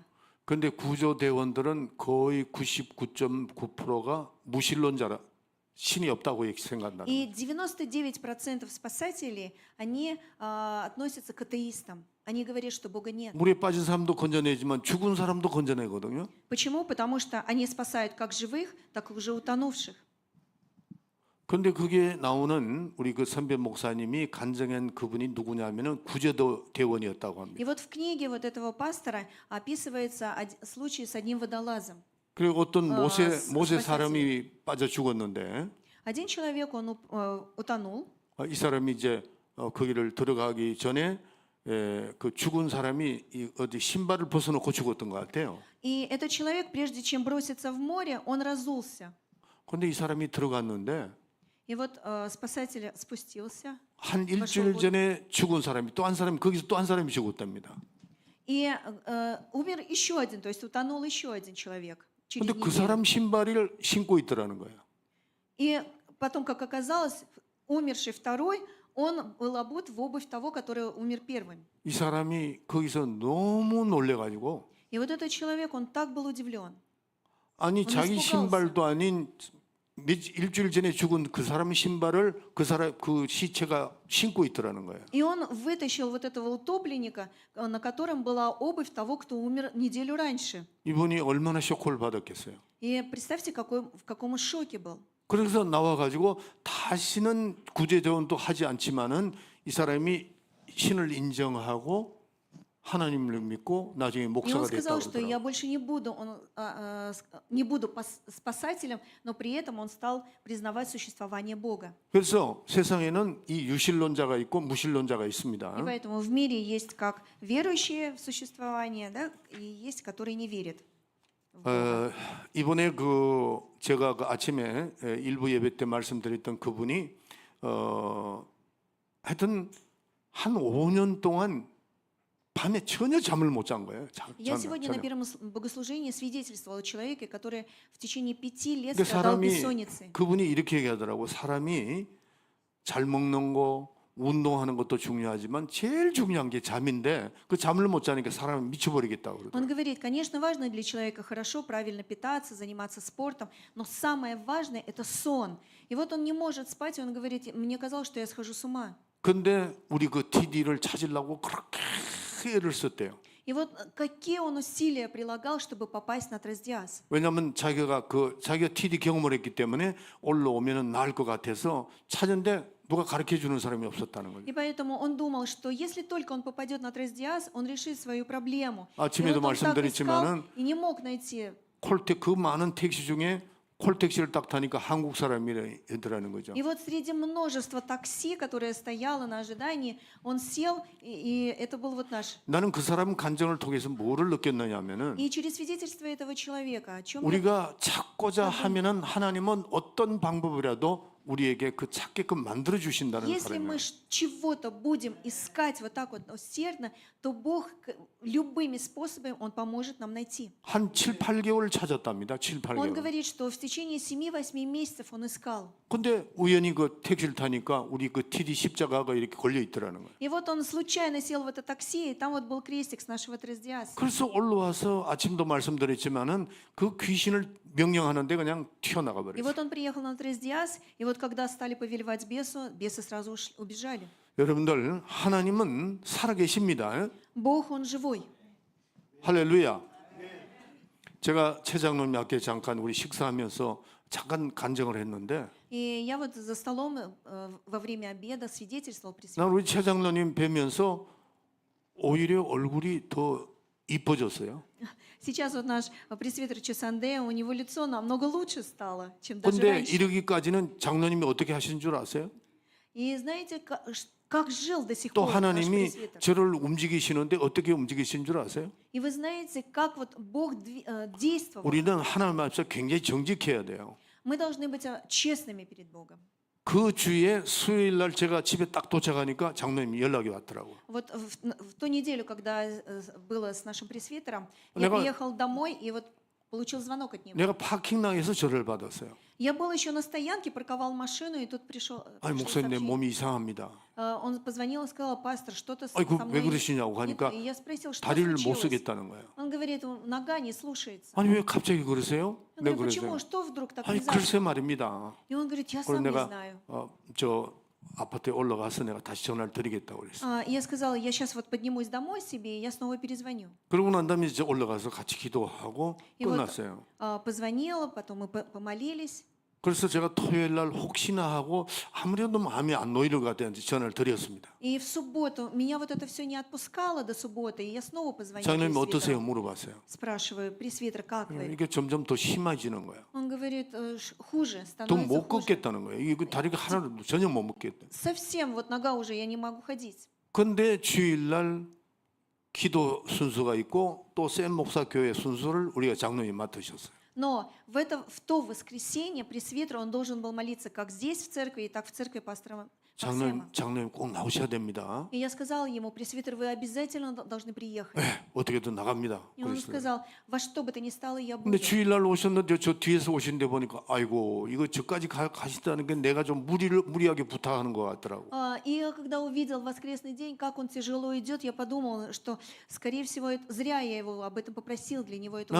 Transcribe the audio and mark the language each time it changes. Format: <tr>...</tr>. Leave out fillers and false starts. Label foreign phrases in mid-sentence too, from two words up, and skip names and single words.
<ko>근데 구조대원들은 거의 99.9%가 무신론자라 신이 없다고 생각한다.</ko> <ru>И 99% спасателей, они относятся к атеистам. Они говорят, что Бога нет.</ru> <ko>물에 빠진 사람도 건져내지만 죽은 사람도 건져내거든요.</ko> <ru>Почему? Потому что они спасают как живых, так и уже утонувших.</ru> <ko>근데 그게 나오는 우리 그 선배 목사님이 간증한 그분이 누구냐면은 구조대원이었다고 합니다.</ko> <ru>И вот в книге вот этого пастора описывается случай с одним водолазом.</ru> <ko>그리고 어떤 모세</ko> <ru>спасатель.</ru> <ko>사람이 빠져 죽었는데</ko> <ru>Один человек, он утонул,</ru> <ko>이 사람이 이제 거기를 들어가기 전에 그 죽은 사람이 어디 신발을 벗어놓고 죽었던 것 같아요.</ko> <ru>и этот человек, прежде чем броситься в море, он разулся.</ru> <ko>근데 이 사람이 들어갔는데</ko> <ru>И вот спасатель спустился,</ru> <ko>한 일주일 전에 죽은 사람이 또 한 사람이 거기서 또 한 사람이 죽었답니다.</ko> <ru>и умер еще один, то есть утонул еще один человек через</ru> <ko>근데 그</ko> <ru>неделю.</ru> <ko>사람 신발을 신고 있더라는 거예요.</ko> <ru>И потом, как оказалось, умерший второй, он был обут в обувь того, который умер первым.</ru> <ko>이 사람이 거기서 너무 놀래가지고</ko> <ru>И вот этот человек, он так был удивлен.</ru> <ko>아니 자기</ko> <ru>испугался.</ru> <ko>신발도 아닌 일주일 전에 죽은 그 사람 신발을 그 시체가 신고 있더라는 거예요.</ko> <ru>И он вытащил вот этого утопленника, на котором была обувь того, кто умер неделю раньше.</ru> <ko>이분이 얼마나 쇼크를 받았겠어요.</ko> <ru>И представьте, в каком он шоке был.</ru> <ko>그래서 나와가지고 다시는 구제대원도 하지 않지만은 이 사람이 신을 인정하고 하나님을 믿고 나중에</ko> <ru>И он</ru> <ko>목사가</ko> <ru>сказал,</ru> <ko>됐다고</ko> <ru>что я</ru> <ko>그러더라고요.</ko> <ru>больше не буду спасателем, но при этом он стал признавать существование Бога.</ru> <ko>그래서 세상에는 이 유실론자가 있고 무실론자가 있습니다.</ko> <ru>И поэтому в мире есть как верующие в существование, да, и есть, которые не верят. в Бога.</ru> <ko>이번에 제가 그 아침에 일부 예배 때 말씀드렸던 그분이 하여튼 한 5년 동안 밤에 전혀 잠을 못 잔 거예요.</ko> <ru>Я сегодня на</ru> <ko>전혀.</ko> <ru>первом богослужении свидетельствовал о человеке, который в течение 5 лет</ru> <ko>근데</ko> <ru>страдал</ru> <ko>사람이</ko> <ru>бессонницей.</ru> <ko>그분이 이렇게 얘기하더라고. 사람이 잘 먹는 거, 운동하는 것도 중요하지만 제일 중요한 게 잠인데 그 잠을 못 자니까 사람이 미쳐버리겠다고 그러더라고요.</ko> <ru>Он говорит, конечно, важно для человека хорошо, правильно питаться, заниматься спортом, но самое важное – это сон. И вот он не может спать, и он говорит, мне казалось, что я схожу с ума.</ru> <ko>근데 우리 그 TD를 찾으려고 그렇게 애를 썼대요.</ko> <ru>И вот какие он усилия прилагал, чтобы попасть на Трасдиас.</ru> <ko>왜냐하면 자기가 TD 경험을 했기 때문에 올라오면은 나을 것 같아서 찾은데 누가 가르쳐 주는 사람이 없었다는 거죠.</ko> <ru>И поэтому он думал, что если только он попадет на Трасдиас, он решит свою проблему. И</ru> <ko>아침에도</ko> <ru>вот он так искал</ru> <ko>말씀드렸지만은</ko> <ru>и не мог найти.</ru> <ko>그 많은 택시 중에 콜택시를 딱 타니까 한국 사람이더라는 거죠.</ko> <ru>И вот среди множества такси, которое стояло на ожидании, он сел, и это был вот наш.</ru> <ko>나는 그 사람 간증을 통해서 뭐를 느꼈느냐면은</ko> <ru>И через свидетельство этого человека, о чем я</ru> <ko>우리가 찾고자 하면은 하나님은 어떤 방법이라도 우리에게 그 찾게끔 만들어 주신다는</ko> <ru>Если мы</ru> <ko>사람이에요.</ko> <ru>чего-то будем искать вот так вот усердно, то Бог любыми способами Он поможет нам найти.</ru> <ko>한 7, 8개월 찾았답니다. 7,</ko> <ru>Он</ru> <ko>8개월.</ko> <ru>говорит, что в течение 7-8 месяцев Он искал.</ru> <ko>근데 우연히 그 택시를 타니까 우리 그 TD 십자가가 이렇게 걸려 있더라는 거예요.</ko> <ru>И вот он случайно сел в это такси, и там вот был крестик с нашего Трездиаса.</ru> <ko>그래서 올라와서 아침도 말씀드렸지만은 그 귀신을 명령하는데 그냥 튀어나가</ko> <ru>И</ru> <ko>버렸어요.</ko> <ru>вот он приехал на Трездиас, и вот когда стали повелевать бесу, бесы сразу убежали.</ru> <ko>여러분들 하나님은 살아계십니다.</ko> <ru>Бог, Он живой.</ru> <ko>할렐루야. 제가 최 장로님 앞에 잠깐 우리 식사하면서 잠깐 간증을 했는데</ko> <ru>И я вот за столом во время обеда свидетельствовал при</ru> <ko>난 우리 최 장로님 뵈면서 오히려 얼굴이 더 이뻐졌어요.</ko> <ru>Сейчас вот наш пресвитер Чесанде, у него лицо намного лучше стало, чем даже</ru> <ko>근데</ko> <ru>раньше.</ru> <ko>이르기까지는 장로님이 어떻게 하신 줄 아세요?</ko> <ru>И знаете, как жил до сих</ru> <ko>또</ko> <ru>пор наш</ru> <ko>하나님이</ko> <ru>пресвитер?</ru> <ko>저를 움직이시는데 어떻게 움직이신 줄 아세요?</ko> <ru>И вы знаете, как вот Бог действовал.</ru> <ko>우리는 하나님 앞에서 굉장히 정직해야 돼요.</ko> <ru>Мы должны быть честными перед Богом.</ru> <ko>그 주에 수요일 날 제가 집에 딱 도착하니까 장로님이 연락이 왔더라고요.</ko> <ru>Вот в ту неделю, когда было с нашим пресвитером, я</ru> <ko>내가-</ko> <ru>приехал домой и вот получил звонок от него.</ru> <ko>내가 파킹랑에서 절을 받았어요.</ko> <ru>Я был еще на стоянке, парковал машину, и тут пришел</ru> <ko>아니 목사님 내</ko> <ru>сообщение.</ru> <ko>몸이 이상합니다.</ko> <ru>Он позвонил и сказал: пастор, что-то со</ru> <ko>아이고</ko> <ru>мной</ru> <ko>왜 그러시냐고</ko> <ru>не</ru> <ko>하니까</ko> <ru>то». И я спросил, что</ru> <ko>다리를 못</ko> <ru>случилось.</ru> <ko>쓰겠다는 거예요.</ko> <ru>Он говорит: нога не слушается.</ru> <ko>아니 왜 갑자기 그러세요?</ko> <ru>Я</ru> <ko>네</ko> <ru>говорю: почему?</ru> <ko>그러세요.</ko> <ru>Что вдруг так</ru> <ko>아니</ko> <ru>внезапно?</ru> <ko>글쎄 말입니다.</ko> <ru>И он говорит: я</ru> <ko>그래서</ko> <ru>сам не</ru> <ko>내가</ko> <ru>знаю.</ru> <ko>저 아파트에 올라가서 내가 다시 전화를 드리겠다고 그랬어요.</ko> <ru>И я сказала: я сейчас вот поднимусь домой себе, и я снова перезвоню.</ru> <ko>그러고 난 다음에 이제 올라가서 같이 기도하고</ko> <ru>И вот</ru> <ko>끝났어요.</ko> <ru>позвонила, потом мы помолились.</ru> <ko>그래서 제가 토요일 날 혹시나 하고 아무래도 마음이 안 놓이는 것 같아서 전화를 드렸습니다.</ko> <ru>И в субботу меня вот это все не отпускало до субботы, и я снова позвонила</ru> <ko>장로님 어떠세요?</ko> <ru>пресвитеру.</ru> <ko>물어봤어요.</ko> <ru>Спрашиваю: пресвитер, как вы?</ru> <ko>이게 점점 더 심해지는 거예요.</ko> <ru>Он говорит: хуже,</ru> <ko>더</ko> <ru>становится</ru> <ko>못</ko> <ru>хуже.</ru> <ko>걷겠다는 거예요. 이거 다리가 하나도 전혀 못 먹겠다.</ko> <ru>Совсем вот нога уже, я не могу ходить.</ru> <ko>근데 주일 날 기도 순서가 있고 또 샘 목사 교회 순서를 우리가 장로님이 맡으셨어요.</ko> <ru>Но в то воскресенье пресвитер, он должен был молиться как здесь в церкви, и так в церкви пастора Максима.</ru> <ko>장로님 꼭 나오셔야 됩니다.</ko> <ru>И я сказала ему: пресвитер, вы обязательно должны приехать.</ru> <ko>네, 어떻게든 나갑니다.</ko> <ru>И он</ru> <ko>그랬어요.</ko> <ru>сказал: во что бы то ни стало, я</ru> <ko>근데</ko> <ru>буду.</ru> <ko>주일 날 오셨는데 저 뒤에서 오신데 보니까 아이고 이거 저까지 가시다는 게 내가 좀 무리하게 부탁하는 것 같더라고.</ko> <ru>И когда увидел воскресный день, как он тяжело идет, я подумал, что, скорее всего, зря я его об этом попросил, для него это</ru>